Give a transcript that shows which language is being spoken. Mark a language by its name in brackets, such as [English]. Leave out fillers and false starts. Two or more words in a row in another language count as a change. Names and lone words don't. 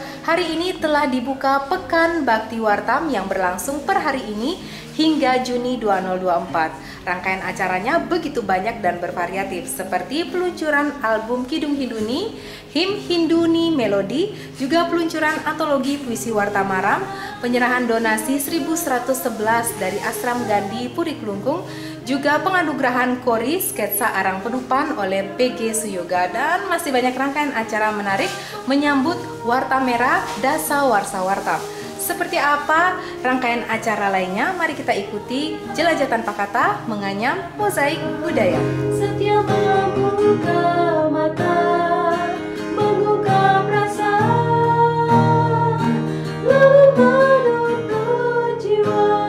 [Indonesian] Hari ini telah dibuka Pekan Bakti Wartam yang berlangsung per hari ini hingga Juni 2024. Rangkaian acaranya begitu banyak dan bervariatif, seperti peluncuran album Kidung Hinduni, HIM Hinduni Melodi, juga peluncuran antologi puisi Wartamaram, penyerahan donasi 1111 dari Asram Gandhi Puri Kelungkung, juga penganugerahan Kori sketsa arang penupan oleh PG Suyoga, dan masih banyak rangkaian acara menarik menyambut Wartam Merah Dasa Warsa Wartam. Seperti apa rangkaian acara lainnya? Mari kita ikuti Jelajah Tanpa Kata, Menganyam Mozaik Budaya. Setiap membuka mata, mengungkap rasa, lalu menuntun jiwa.